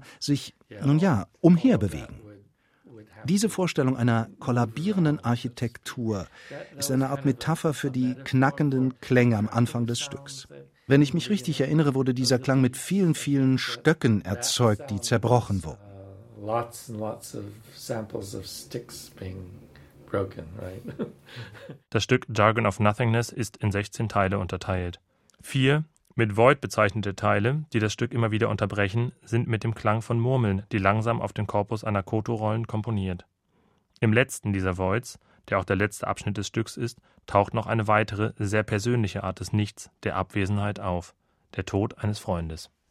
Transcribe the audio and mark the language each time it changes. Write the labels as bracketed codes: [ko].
[de] sich, nun ja, umherbewegen. Diese Vorstellung einer kollabierenden Architektur ist eine Art Metapher für die knackenden Klänge am Anfang des Stücks. Wenn ich mich richtig erinnere, wurde dieser Klang mit vielen, vielen Stöcken erzeugt, die zerbrochen wurden. [en] Lots and lots of samples of sticks being broken, right? [de] Das Stück Jargon of Nothingness ist in 16 Teile unterteilt. 4 mit Void bezeichnete Teile, die das Stück immer wieder unterbrechen, sind mit dem Klang von Murmeln, die langsam auf den Korpus einer Koto-Rollen komponiert. Im letzten dieser Voids, der auch der letzte Abschnitt des Stücks ist, taucht noch eine weitere, sehr persönliche Art des Nichts, der Abwesenheit auf, der Tod eines Freundes.